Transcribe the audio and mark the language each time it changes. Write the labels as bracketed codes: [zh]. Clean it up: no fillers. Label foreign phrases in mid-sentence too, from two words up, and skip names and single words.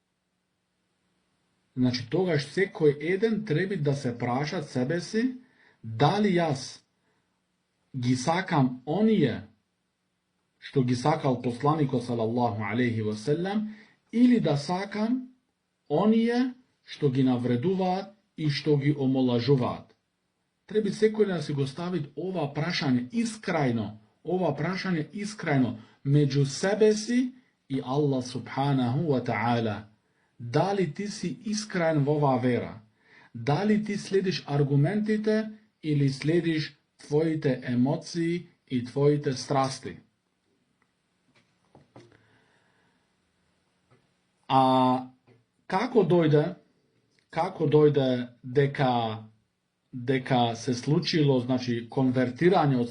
[mk] Значи тогаш секој еден треба да се праша себе си дали јас ги сакам оние што ги сакал посланикот [ar] صلى الله عليه وسلم [mk] или да сакам оние што ги навредуваат и што ги омолажуваат. Треба секој да си го стави ова прашање искрајно меѓу себе си и Аллах [ar] سبحانه وتعالى. [mk] Дали ти си искрен во оваа вера? Дали ти следиш аргументите или следиш твоите емоции и твоите страсти? А како дојде дека се случило, значи, конвертирање од